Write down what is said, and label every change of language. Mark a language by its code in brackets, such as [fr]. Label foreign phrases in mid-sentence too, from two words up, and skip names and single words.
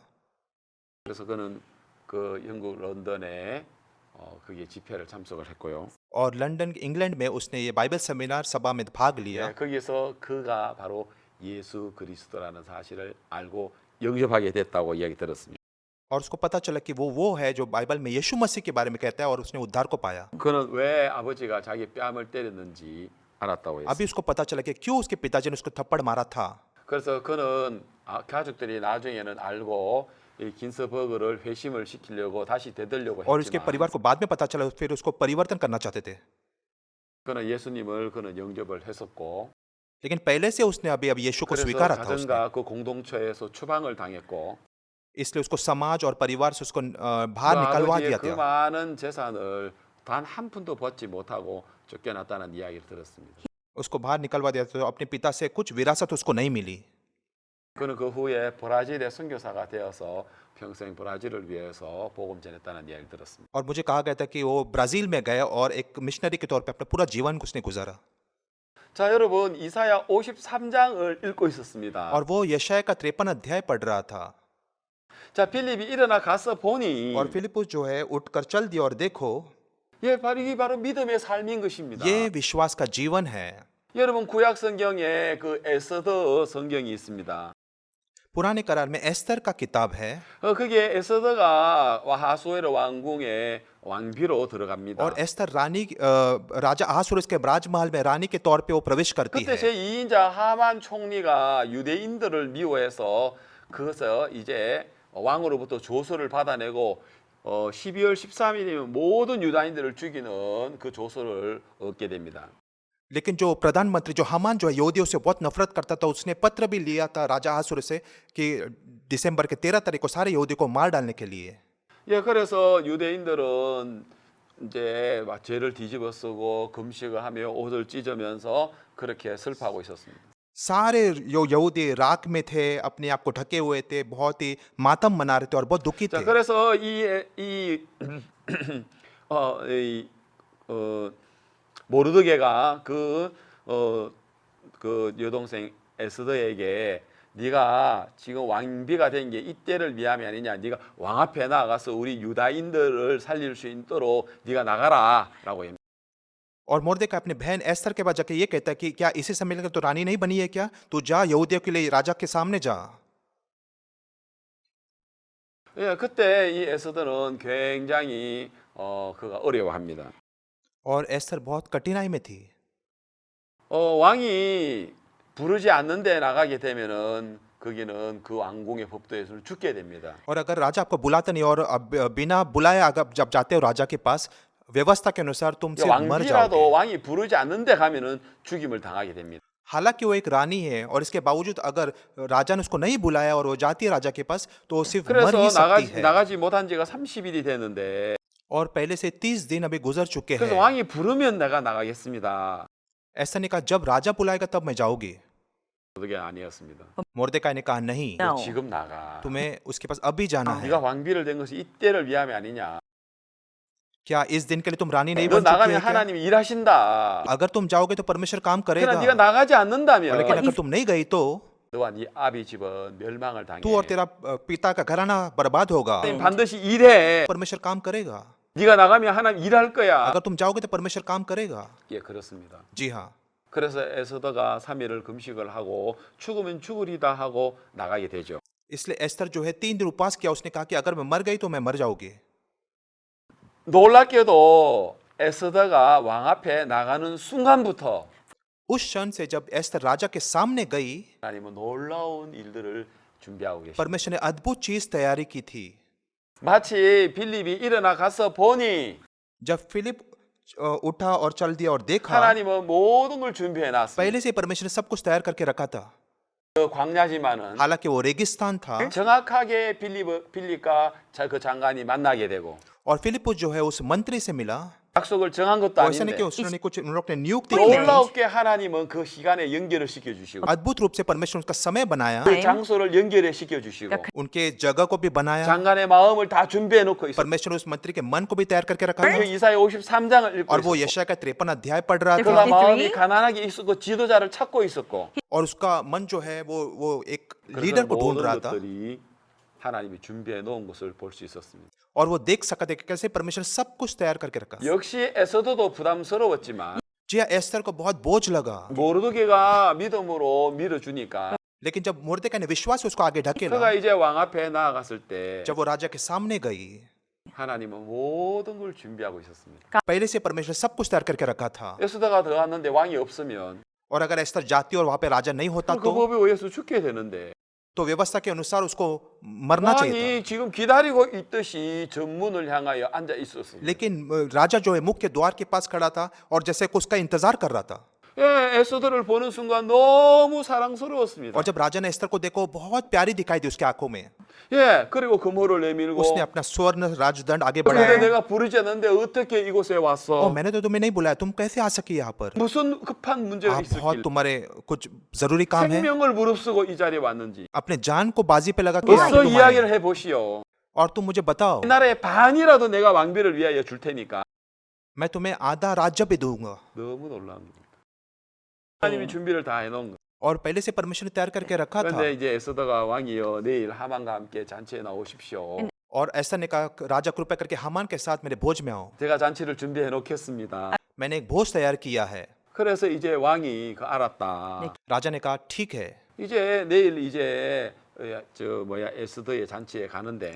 [ko] 그래서 그는 그 영국 런던에 그게 집회를 참석을 했고요. [hi] और लंदन इंग्लैंड में उसने ये बाइबल सेमिनार सभा में भाग लिया। [ko] 예, 거기서 그가 바로 예수 그리스도라는 사실을 알고 영접하게 됐다고 이야기 들었습니다. [hi] और उसको पता चला कि वो है जो बाइबल में यीशु मसीह के बारे में कहता है और उसने उद्धार को पाया। [ko] 그는 왜 아버지가 자기 뺨을 때렸는지 알았다고 했어요. [hi] अभी उसको पता चला कि क्यों उसके पिताजी ने उसको थप्पड़ मारा था। [ko] 그래서 그는 가족들이 나중에는 알고 이 긴스버그를 회심을 시키려고 다시 되돌려고 [hi] और उसके [ko] 했지만 [hi] परिवार को बाद में पता चला, फिर उसको परिवर्तन करना चाहते थे। [ko] 그는 예수님을 그는 영접을 했었고 [hi] लेकिन पहले से उसने अभी यीशु को [ko] 그래서 [hi] स्वीकारा था उसने। [ko] 가정과 그 공동체에서 추방을 당했고 [hi] इसलिए उसको समाज और परिवार से उसको [ko] 그 [hi] बाहर निकलवा [ko] 아버지의 [hi] दिया [ko] 그 [hi] था। [ko] 많은 재산을 단 한 푼도 받지 못하고 쫓겨났다는 이야기를 들었습니다. [hi] उसको बाहर निकलवा दिया था, तो अपने पिता से कुछ विरासत उसको नहीं मिली। [ko] 그는 그 후에 브라질의 선교사가 되어서 평생 브라질을 위해서 복음 전했다는 이야기를 들었습니다. [hi] और मुझे कहा गया था कि वो ब्राजील में गए और एक मिशनरी के तौर पे अपना पूरा जीवन उसने गुजारा। [ko] 자, 여러분 이사야 53장을 읽고 있었습니다. [hi] और वो यशाया का 53 अध्याय पढ़ रहा था। [ko] 자, 필립이 일어나 가서 보니 [hi] और फिलिपुस जो है उठकर चल दिया और देखो [ko] 예, 이게 바로 믿음의 삶인 것입니다. [hi] ये विश्वास का जीवन है। [ko] 여러분 구약 성경에 그 에스더 성경이 있습니다. [hi] पुराने करार में एस्तर का किताब है [ko] 그게 에스더가 하수에르 왕궁의 왕비로 들어갑니다. [hi] और एस्तर राजा अहासुरस के राजमहल में रानी के तौर पे वो प्रवेश करती [ko] 그때 [hi] है। [ko] 제2인자 하만 총리가 유대인들을 미워해서 그것을 이제 왕으로부터 조서를 받아내고 12월 13일이면 모든 유다인들을 죽이는 그 조서를 얻게 됩니다. [hi] लेकिन जो प्रधानमंत्री जो हामान जो है यहूदियों से बहुत नफरत करता था, उसने पत्र भी लिया था राजा अहासुर से कि दिसंबर के 13 तारीख को सारे यहूदी को मार डालने के लिए। [ko] 예, 그래서 유대인들은 이제 막 죄를 뒤집어 쓰고 금식을 하며 옷을 찢으면서 그렇게 슬퍼하고 있었습니다. [hi] सारे जो यहूदी राख में थे, अपने आप को ढके हुए थे, बहुत ही मातम मना रहे थे और बहुत दुखी [ko] 자, [hi] थे। [ko] 그래서 모르드게가 그 여동생 에스더에게 네가 지금 왕비가 된 게 이때를 위함이 아니냐. 네가 왕 앞에 나가서 우리 유다인들을 살릴 수 있도록 네가 나가라라고 합니다. [hi] और मोर्देकाई अपने बहन एस्तर के पास जाके ये कहता है कि क्या इसी समय लेकर तो रानी नहीं बनी है क्या? तू जा यहूदियों के लिए राजा के सामने जा। [ko] 예, 그때 이 에스더는 굉장히 그가 어려워합니다. [hi] और एस्तर बहुत कठिनाई में थी। [ko] 왕이 부르지 않는데 나가게 되면은 거기는 그 왕궁의 법도에서는 죽게 됩니다. [hi] और अगर राजा आपको बुलाता नहीं और बिना बुलाए अगर जब जाते हो राजा के पास व्यवस्था के अनुसार तुम सिर्फ मर [ko] 왕비라도 [hi] जाओगे। [ko] 왕이 부르지 않는데 가면은 죽임을 당하게 됩니다. [hi] हालांकि वो एक रानी है और इसके बावजूद अगर राजा ने उसको नहीं बुलाया और वो जाती है राजा के पास तो वो सिर्फ मर [ko] 그래서 [hi] ही सकती है। [ko] 나가지 못한 지가 30일이 됐는데 [hi] और पहले से 30 दिन अभी गुजर चुके [ko] 그래서 [hi] हैं। [ko] 왕이 부르면 내가 나가겠습니다. [hi] ऐसा नहीं कहा जब राजा बुलाएगा तब मैं जाऊंगी। [ko] 그게 아니었습니다. [hi] मोर्देकाई ने कहा नहीं, No. [ko] 지금 나가. [hi] तुम्हें उसके पास अभी जाना है। [ko] 네가 왕비를 된 것이 이때를 위함이 아니냐. [hi] क्या इस दिन के लिए तुम रानी नहीं [ko] 너 [hi] बन चुकी [ko] 나가면 [hi] है क्या? [ko] 하나님이 일하신다. [hi] अगर तुम जाओगे तो परमेश्वर काम [ko] 그러나 [hi] करेगा। [ko] 네가 나가지 [hi] और [ko] 않는다면 [hi] लेकिन अगर तुम नहीं गई तो [ko] 너와 네 아비 집은 멸망을 당해. [hi] तू और तेरा पिता का घराना बर्बाद होगा। [ko] 하나님 반드시 일해. [hi] परमेश्वर काम करेगा। [ko] 네가 나가면 하나님 일할 거야. [hi] अगर तुम जाओगे तो परमेश्वर काम करेगा। [ko] 예, 그렇습니다. [hi] जी हाँ। [ko] 그래서 에스더가 3일을 금식을 하고 죽으면 죽으리다 하고 나가게 되죠. [hi] इसलिए एस्तर जो है 3 दिन उपवास किया। उसने कहा कि अगर मैं मर गई तो मैं मर जाऊंगी। [ko] 놀랍게도 에스더가 왕 앞에 나가는 순간부터 [hi] उस क्षण से जब एस्तर राजा के सामने गई, [ko] 하나님은 놀라운 일들을 준비하고 계십니다. [hi] परमेश्वर ने अद्भुत चीज तैयारी की थी। [ko] 마치 빌립이 일어나 가서 보니 [hi] जब फिलिप उठा और चल दिया और देखा, [ko] 하나님은 모든 걸 준비해 놨습니다. [hi] पहले से परमेश्वर ने सब कुछ तैयार करके रखा था। [ko] 그 광야지만은 [hi] हालांकि वो रेगिस्तान था [ko] 정확하게 빌립과 그 장관이 만나게 되고 [hi] और फिलिपुस जो है उस मंत्री से मिला। [ko] 약속을 정한 것도 [hi] वो ऐसा नहीं [ko] 아닌데 [hi] कि उसने कुछ उन लोग ने नियुक्ति की। [ko] 놀랍게 하나님은 그 시간에 연결을 시켜주시고 [hi] अद्भुत रूप से परमेश्वर उसका समय बनाया, [ko] 그 장소를 연결해 시켜주시고 [hi] उनके जगह को भी बनाया। [ko] 장관의 마음을 다 준비해 놓고 있어요. [hi] परमेश्वर उस मंत्री के मन को भी तैयार करके रखा [ko] 그 [hi] था। [ko] 이사야 53장을 읽고 [hi] और वो [ko] 있었고 [hi] यशाया का 53 अध्याय पढ़ रहा [ko] 그가 [hi] था। [ko] 마음이 가난하게 있었고 지도자를 찾고 있었고 [hi] और उसका मन जो है वो एक [ko] 그래서 [hi] लीडर को ढूंढ [ko] 모든 [hi] रहा था। [ko] 것들이 하나님이 준비해 놓은 것을 볼 수 있었습니다. [hi] और वो देख सका था कि कैसे परमेश्वर ने सब कुछ तैयार करके रखा। [ko] 역시 에스더도 부담스러웠지만 [hi] जी हाँ, एस्तर को बहुत बोझ लगा। [ko] 모르드게가 믿음으로 밀어주니까 [hi] लेकिन जब मोर्देकाई ने विश्वास से उसको आगे ढकेला, [ko] 그가 이제 왕 앞에 나아갔을 때 [hi] जब वो राजा के सामने गई, [ko] 하나님은 모든 걸 준비하고 있었습니다. [hi] पहले से परमेश्वर सब कुछ तैयार करके रखा था। [ko] 에스더가 들어갔는데 왕이 없으면 [hi] और अगर एस्तर जाती और वहां पे राजा नहीं होता [ko] 그 법에 의해서 죽게 되는데 [hi] तो व्यवस्था के अनुसार उसको मरना चाहिए था। [ko] 왕이 지금 기다리고 있듯이 전문을 향하여 앉아 있었습니다. [hi] लेकिन राजा जो है मुख्य द्वार के पास खड़ा था और जैसे कि उसका इंतजार कर रहा था। [ko] 예, 에스더를 보는 순간 너무 사랑스러웠습니다. [hi] और जब राजा ने एस्तर को देखो बहुत प्यारी दिखाई दी उसकी आंखों में। [ko] 예, 그리고 금호를 내밀고 [hi] उसने अपना स्वर्ण राजदंड आगे [ko] 근데 [hi] बढ़ाया। [ko] 내가 부르지 않는데 어떻게 이곳에 ओ 왔어? [hi] मैंने तो तुम्हें नहीं बुलाया, तुम कैसे आ सकी यहाँ पर? [ko] 무슨 급한 문제가 [hi] आप बहुत [ko] 있었길래 [hi] तुम्हारे कुछ जरूरी काम है। [ko] 생명을 무릅쓰고 이 자리에 왔는지 [hi] अपने जान को बाजी पे लगा के आए [ko] 어서 [hi] तुम आए। [ko] 이야기를 해보시오. [hi] और तुम मुझे बताओ, [ko] 나라의 반이라도 내가 왕비를 위하여 줄 테니까. [hi] मैं तुम्हें आधा राज्य भी दूंगा। [ko] 너무 놀라운 겁니다. 하나님이 준비를 다 해놓은 거. [hi] और पहले से परमेश्वर ने तैयार करके रखा था। [ko] 그런데 이제 에스더가 왕이여 내일 하만과 함께 잔치에 나오십시오. [hi] और ऐसा ने कहा, राजा कृपया करके हामान के साथ मेरे भोज में आओ। [ko] 제가 잔치를 준비해 놓겠습니다. [hi] मैंने एक भोज तैयार किया है। [ko] 그래서 이제 왕이 알았다. [hi] राजा ने कहा ठीक है। [ko] 이제 내일 이제 에스더의 잔치에 가는데